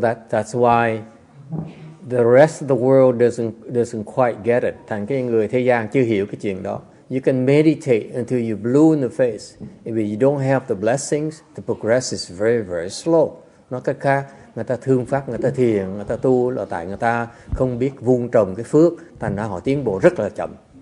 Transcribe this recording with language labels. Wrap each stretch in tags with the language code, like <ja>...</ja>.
<en>That's why the rest of the world doesn't quite get it.</en> <vi>Thành cái người thế gian chưa hiểu cái chuyện đó.</vi> <en>You can meditate until you're blue in the face. If you don't have the blessings, the progress is very, very slow.</en> <vi>Nói cách khác, người ta thương pháp, người ta thiền, người ta tu là tại người ta không biết vun trồng cái phước, thành ra họ tiến bộ rất là chậm.</vi>